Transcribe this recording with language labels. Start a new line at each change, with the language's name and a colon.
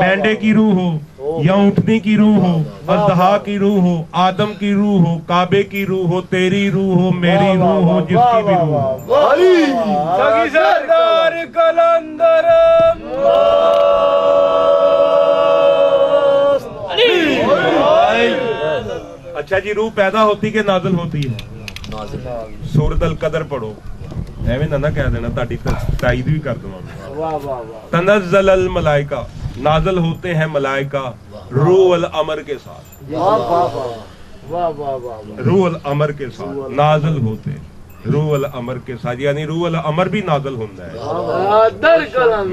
Hindi: मेंढे की रूह हो या ऊँटनी की रूह हो, अज़दहा की रूह हो, आदम की रूह हो, काबे की रूह हो, तेरी रूह हो, मेरी रूह हो, जिसकी भी रूह हो। अली सगी सरदार कलंदर अच्छा जी, रूह पैदा होती के नाज़िल होती है? सूरत अल कदर पढ़ो,
Punjabi: ਐਵੇਂ ਨਾ ਕਹਿ ਦੇਣਾ, ਤੁਹਾਡੀ ਤਾਈਦ ਵੀ ਕਰ ਦਵਾਂਗਾ।
Hindi: वाह वाह वाह तनज़्ज़ल अल मलाइका, नाज़िल होते हैं मलाइका रूह अल अमर के साथ। वाह वाह वाह वाह वाह रूह अल अमर के साथ नाज़िल होते, रूह अल अमर के साथ, यानी रूह अल अमर भी नाज़िल होता है। दर कलंदर